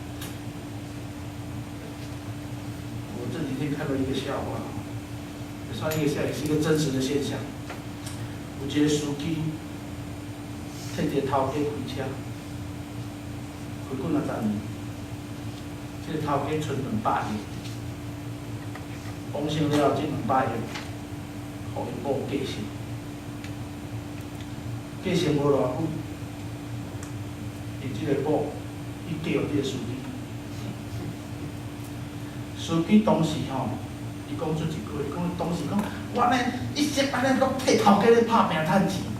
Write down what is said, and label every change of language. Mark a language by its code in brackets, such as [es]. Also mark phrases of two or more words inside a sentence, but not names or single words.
[nan] 我这几天看到一个笑话，也算一个笑，也是一个真实的现象。有一个司机，替一个头家开车，开几啊十年，这个头家存200亿，往生了这200亿，互伊某继承。继承无偌久，伊即个某，伊叫即个司机。司机当时吼，伊讲出一句，讲当时讲，我安尼一直安尼拢替头家咧拍拼趁钱。